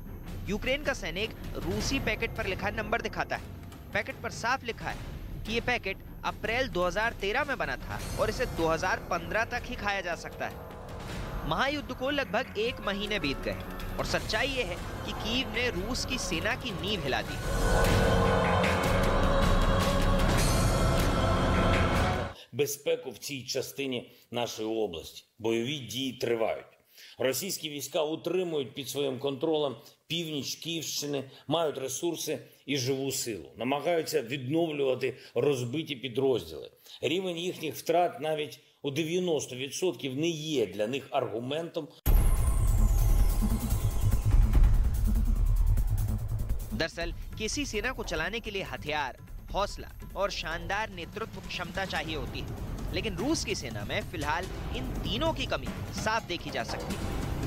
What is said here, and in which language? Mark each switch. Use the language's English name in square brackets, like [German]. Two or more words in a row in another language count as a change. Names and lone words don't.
[Hindi] यूक्रेन का सैनिक रूसी पैकेट पर लिखा नंबर दिखाता है। पैकेट पर साफ लिखा है कि ये पैकेट अप्रैल 2013 में बना था और इसे 2015 तक ही खाया जा सकता है। महायुद्ध को लगभग 1 महीने बीत गए और सच्चाई ये है कि कीव ने रूस की सेना की नींव हिला दी। [Ukrainian] Безпеку в цій частині нашої області. Бойові дії тривають. Російські війська утримують під своїм контролем північ Київщини, мають ресурси і живу силу. Намагаються відновлювати розбиті підрозділи. Рівень їхніх втрат навіть у 90% не є для них аргументом. [Hindi] दरअसल किसी सेना को चलाने के लिए हथियार, हौसला और शानदार नेतृत्व क्षमता चाहिए होती है, लेकिन रूस की सेना में फिलहाल इन तीनों की कमी साफ देखी जा सकती है।